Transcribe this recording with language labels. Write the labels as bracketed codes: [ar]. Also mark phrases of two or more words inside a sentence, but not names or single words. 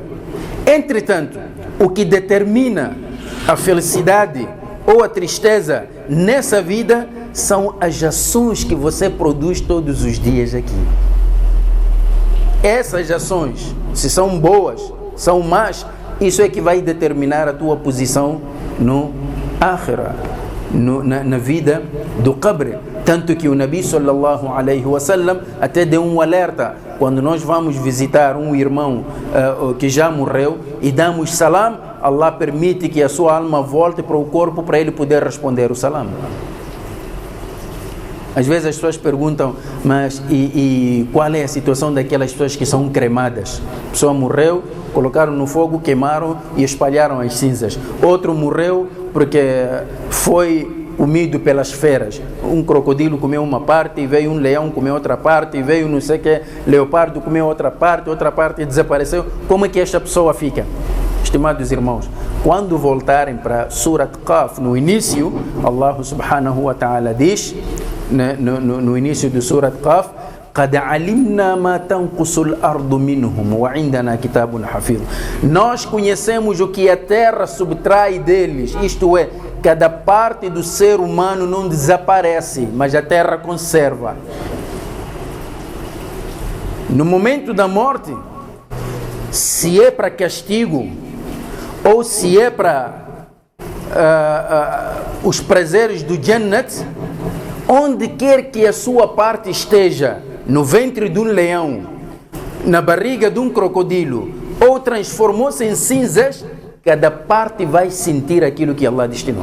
[pt] Entretanto, o que determina a felicidade ou a tristeza nessa vida são as ações que você produz todos os dias aqui. Essas ações, se são boas, são más, isso é que vai determinar a tua posição no Akhirah, na vida do Qabr. Tanto que o Nabi [ar] صلى الله عليه وسلم [pt] até deu um alerta. Quando nós vamos visitar um irmão que já morreu e damos salam, Allah permite que a sua alma volte para o corpo para ele poder responder o salam. Às vezes as pessoas perguntam, mas e qual é a situação daquelas pessoas que são cremadas? A pessoa morreu, colocaram no fogo, queimaram e espalharam as cinzas. Outro morreu porque foi comido pelas feras. Um crocodilo comeu uma parte, e veio um leão comer outra parte, e veio não sei o que, leopardo comeu outra parte desapareceu. Como é que esta pessoa fica? Estimados irmãos, quando voltarem para Surat Qaf, no início, [ar] الله سبحانه وتعالى [pt] diz, no início do Surat Qaf, [ar] قَدْ عَلِمْنَا مَا تَنْقُصُ الْأَرْضُ مِنْهُمْ وَعِنْدَنَا كِتَابٌ حَفِيظٌ. [pt] Nós conhecemos o que a terra subtrai deles, isto é, cada parte do ser humano não desaparece, mas a terra conserva. No momento da morte, se é para castigo ou se é para os prazeres do Jannat, onde quer que a sua parte esteja, no ventre de um leão, na barriga de um crocodilo, ou transformou-se em cinzas, cada parte vai sentir aquilo que Allah destinou.